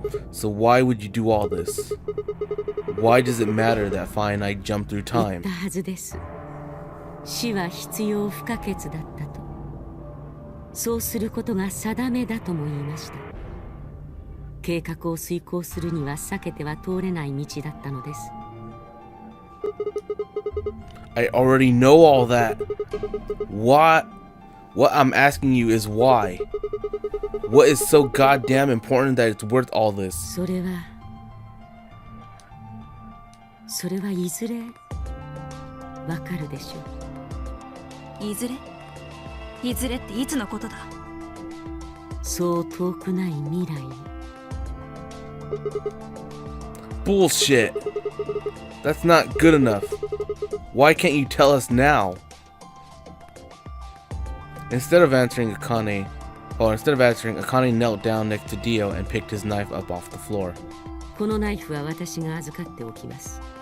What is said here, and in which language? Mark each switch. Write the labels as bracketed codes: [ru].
[en] So why would you do all this? Why does it matter that Fi and I jump through [ja] 言っ [en] time? [ja] たはずです。死は必要不可欠だったと。そうすることが定めだとも言いました。計画を遂行するには避けては通れない道だったのです。 [en] I already know all that. What I'm asking you is why? What is so goddamn important that it's worth all this? [ja] それはいずれわかるでしょう。いずれっていつのことだ？そう遠くない未来に。 [en] Bullshit. That's not good enough. Why can't you tell us now? Instead of answering Akane, Oh, instead of answering, Akane knelt down next to Dio and picked his knife up off the floor. [ja] このナイフは私が預かっておきます。